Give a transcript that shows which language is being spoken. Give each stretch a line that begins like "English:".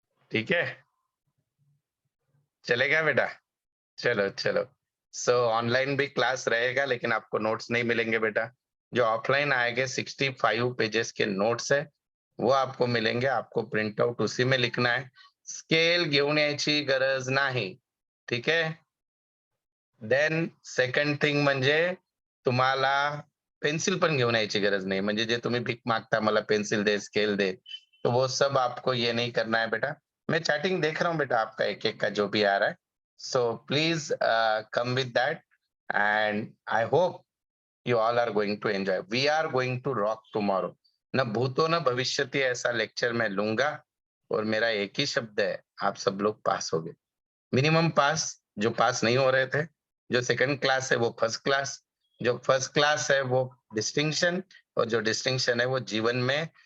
Hindi: ठीक है, चलेगा बेटा? चलो चलो। सो ऑनलाइन भी क्लास रहेगा लेकिन आपको नोट्स नहीं मिलेंगे बेटा। जो ऑफलाइन आएंगे 65 पेजेस के नोट्स है वो आपको मिलेंगे। आपको प्रिंट आउट उसी में लिखना है,
Marathi: स्केल घेऊन यायची गरज नाही।
Hindi: ठीक है।
English: then second thing
Marathi: म्हणजे तुम्हाला पेन्सिल पण घेऊन यायची गरज नाही। म्हणजे जे तुम्ही भीक मागता मला पेन्सिल दे, स्केल दे,
Hindi: तो वो सब आपको ये नहीं करना है बेटा। मैं चैटिंग देख रहा हूँ बेटा आपका एक एक का जो भी आ रहा है।
English: So please come with that and I hope you all are going to enjoy. We are going to rock tomorrow.
Hindi: न भूतो न भविष्यति ऐसा लेक्चर मैं लूंगा। और मेरा एक ही शब्द है, आप सब लोग पास हो गए। मिनिमम पास, जो पास नहीं हो रहे थे, जो सेकंड क्लास है वो फर्स्ट क्लास, जो फर्स्ट क्लास है वो डिस्टिंक्शन, और जो डिस्टिंक्शन है वो जीवन में